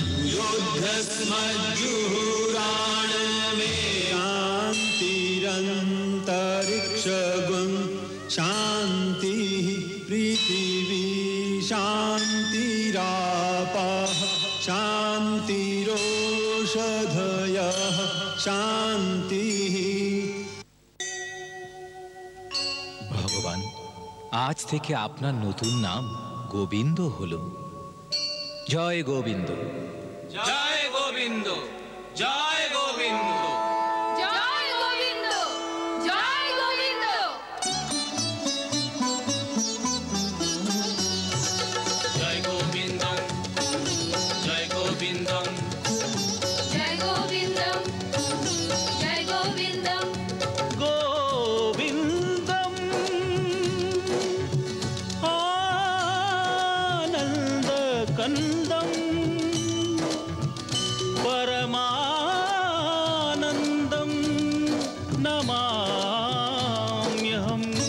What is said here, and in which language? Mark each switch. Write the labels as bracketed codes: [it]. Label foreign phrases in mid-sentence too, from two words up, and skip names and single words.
[sa] युद्धस्मज्जुहुराण मे शान्तिरन्तरिक्षगुं शान्तिः पृथिवी शान्तिरापः शान्तिरोषधयः शान्तिः। [bn] ভগবান, আজ থেকে আপনার নতুন নাম গোবিন্দ হলো। জয় গোবিন্দ, জয় গোবিন্দ, জয় গোবিন্দ, জয় গোবিন্দ, জয় গোবিন্দ। জয় গোবিন্দ, জয় গোবিন্দ, জয় গোবিন্দ, জয় গোবিন্দ। [sa] गोविन्दम् आनन्दकन्दम् परमानन्दं नमाम्यहम्।